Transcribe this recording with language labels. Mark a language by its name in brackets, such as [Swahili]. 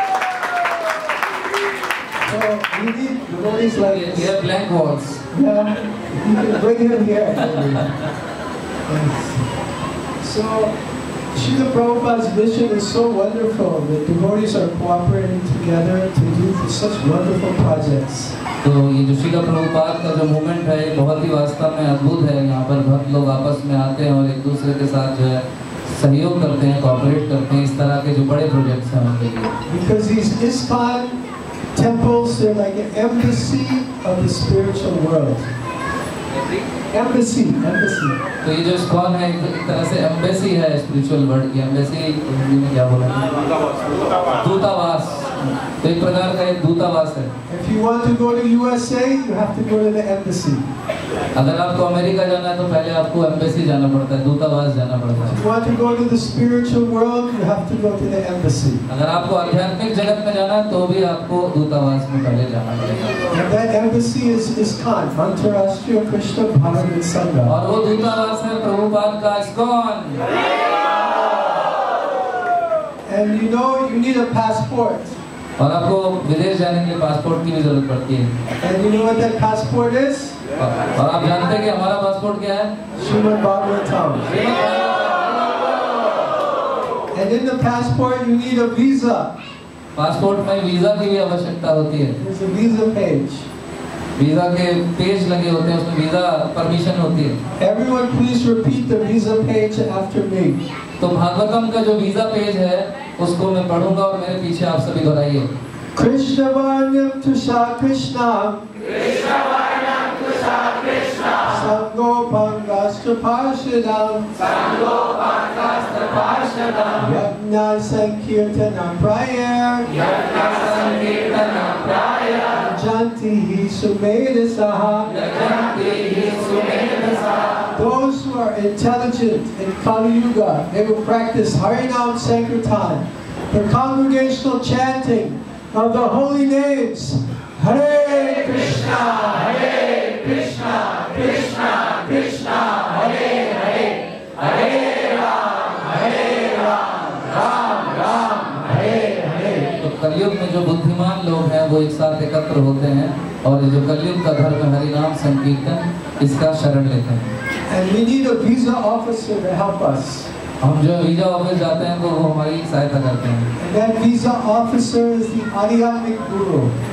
[English] So we need devotees like We this. have blank walls. Yeah, you can bring him here. Yes. So, Srila Prabhupada's mission is so wonderful. The devotees are cooperating together to do such wonderful projects. [Hindi] तो ये जो श्रीला प्रभुपाद का जो movement है ये बहुत ही वास्तव में अद्भुत है। यहाँ पर भक्त लोग आपस में आते हैं और एक दूसरे के साथ जो है सहयोग करते हैं, कोऑपरेट करते हैं इस तरह के जो बड़े प्रोजेक्ट्स हैं उनके लिए। [English] Because these ISKCON temples, they're like an embassy of the spiritual world. Embassy. [Hindi] तो ये जो ISKCON है एक तरह से एम्बेसी है स्पिरिचुअल वर्ल्ड की। एम्बेसी हिंदी में क्या बोला? दूतावास। तो एक प्रकार का एक दूतावास है। [English] If you want to go to USA, you have to go to the embassy. [Hindi] अगर आपको अमेरिका जाना है तो पहले आपको एम्बेसी जाना पड़ता है, दूतावास जाना पड़ता है। [English] If you want to go to the spiritual world, you have to go to the embassy. [Hindi] अगर आपको आध्यात्मिक जगत में जाना है तो भी आपको दूतावास में पहले जाना पड़ेगा। [English] And that embassy is ISKCON, Antarashtriya Krishna Bhagavat Sangha. [Hindi] और वो दूतावास है प्रभुपाद का ISKCON। [English] And you know you need a passport. [Hindi] और आपको विदेश जाने के लिए पासपोर्ट की भी जरूरत पड़ती है। [English] And you know what that passport is? [Hindi] और आप जानते हैं कि हमारा पासपोर्ट क्या है? [English] Srimad Bhagavatam. And in the passport you need a visa. [Hindi] Passport में वीजा की भी आवश्यकता होती है। [English] There's a visa page. [Hindi] Visa के पेज लगे होते हैं, उसमें वीजा परमिशन होती है। [English] Everyone please repeat the visa page after me. [Hindi] तो भागवतम का जो वीजा पेज है उसको मैं पढ़ूंगा और मेरे पीछे आप सभी दोहराइए। [Sanskrit] Krishna Varnam Tusha Krishna. Sango Pangastra Parshadam. Yajna Sankirtana Prayer. Janti Hi Sumeda Saha. [English] Those who are intelligent in Kali Yuga, they will practice Harinam Sankirtan, the congregational chanting of the holy names. [Sanskrit] Hare Krishna, Krishna Krishna, Hare Hare, Hare Ram, Ram Hare Hare. [Hindi] तो कलयुग में जो बुद्धिमान लोग हैं वो एक साथ एकत्र होते हैं और जो कलयुग का धर्म है हरिनाम संकीर्तन इसका शरण लेते हैं। [English] And we need a visa officer to help us. [Hindi] हम जो वीजा ऑफिस जाते हैं तो वो हमारी सहायता करते हैं। [English] And that visa officer is the Adhyatmic Guru.